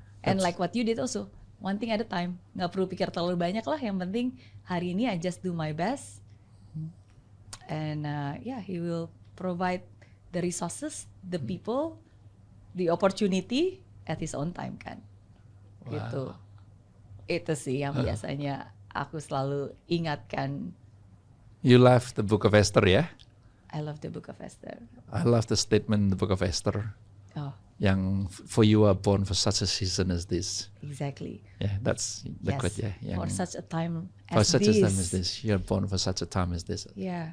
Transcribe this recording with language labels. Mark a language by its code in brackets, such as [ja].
[en] And like what you did also, one thing at a time. [id] Nggak perlu pikir terlalu banyak lah. Yang penting hari ini [en] I just do my best. And he will provide the resources, the people, the opportunity at his own time kan. Wow. [id] Gitu. Itu sih yang biasanya aku selalu ingatkan. [en] You love the Book of Esther, [id] ya? [en] I love the Book of Esther. I love the statement in the Book of Esther. Oh. Yang for you are born for such a season as this. Exactly. Yeah, that's the quote. Yeah, for such a time as for such this. a time as this, you're born for such a time as this. Yeah.